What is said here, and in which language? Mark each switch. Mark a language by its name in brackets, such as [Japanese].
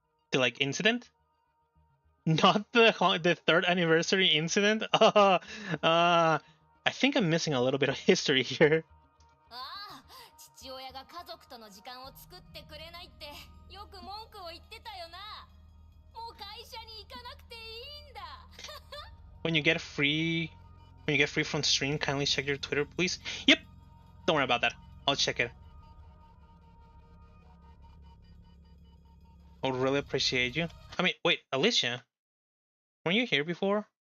[English] The like incident? Not the 3rd anniversary incident? I think I'm missing a little bit of history here. [Japanese] ああ、父親が家族との時間を作ってくれないってよく文句を言ってたよな。もう会社に行かなくていいんだ。 [English] When you get free from stream, kindly check your Twitter, please. Yep. Don't worry about that. I'll check it. I would really appreciate you. I mean, wait, Alicia, weren't you here before?